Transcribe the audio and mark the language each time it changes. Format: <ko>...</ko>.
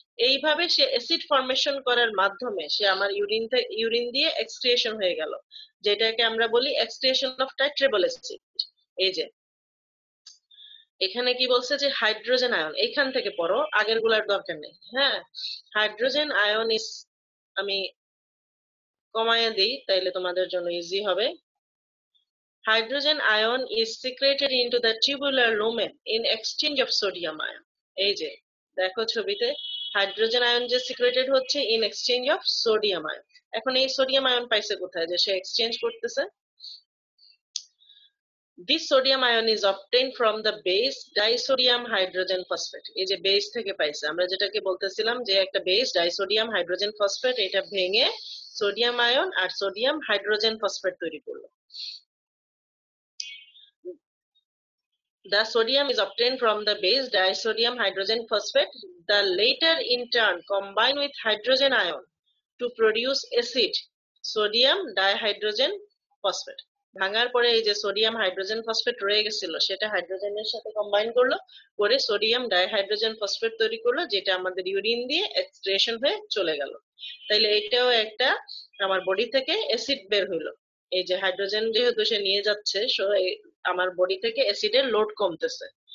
<bn>এইভাবে সে acid formation করার মাধ্যমে সে আমার ইউরিন দিয়ে এক্সক্রিয়েশন হয়ে গেল, যেটাকে আমরা বলি</bn> <en>Excretion of titratable acid.</en> <bn>এই যে এখানে কি বলছে যে হাইড্রোজেন আয়ন, এইখান থেকে পড়ো, আগের গুলার দরকার নেই। হ্যাঁ, হাইড্রোজেন আয়ন ইজ, আমি কমায় দিই তাইলে তোমাদের জন্য ইজি হবে।</bn> <en>Hydrogen ion is secreted into the tubular lumen in exchange of sodium ion.</en> <bn>এই যে দেখো ছবিতে হাইড্রোজেন আয়ন যে সিক্রেটেড হচ্ছে</bn> <en>In exchange of sodium ion.</en> <bn>এখন এই সোডিয়াম আয়ন পাইছে কোথায়, যে সে এক্সচেঞ্জ করতেছে।</bn> <en>This sodium ion is obtained from the base disodium hydrogen phosphate.</en> <bn>এই যে বেস থেকে পাইছে, আমরা যেটাকে বলতেছিলাম যে একটা বেস ডাইসোডিয়াম হাইড্রোজেন ফসফেট, এটা ভেঙে সোডিয়াম আয়ন আর সোডিয়াম হাইড্রোজেন ফসফেট তৈরি করলো।</bn> <en>The sodium is obtained from the base disodium hydrogen phosphate. The later in turn combine with hydrogen ion to produce acid sodium dihydrogen phosphate.</en> <bn>ভাঙার পরে এই যে sodium hydrogen phosphate রয়ে গেছিল, সেটা হাইড্রোজেনের সাথে কম্বাইন করলো করে সোডিয়াম ডাইহাইড্রোজেন ফসফেট তৈরি করলো, যেটা আমাদের ইউরিন দিয়ে এক্সক্রিয়েশন হয়ে চলে গেল। তাইলে এটাও একটা আমার বডি থেকে অ্যাসিড বের হইলো। এই যে হাইড্রোজেন যেহেতু সে নিয়ে যাচ্ছে, আমার বডি থেকে অ্যাসিডের লোড কমতেছে।</bn>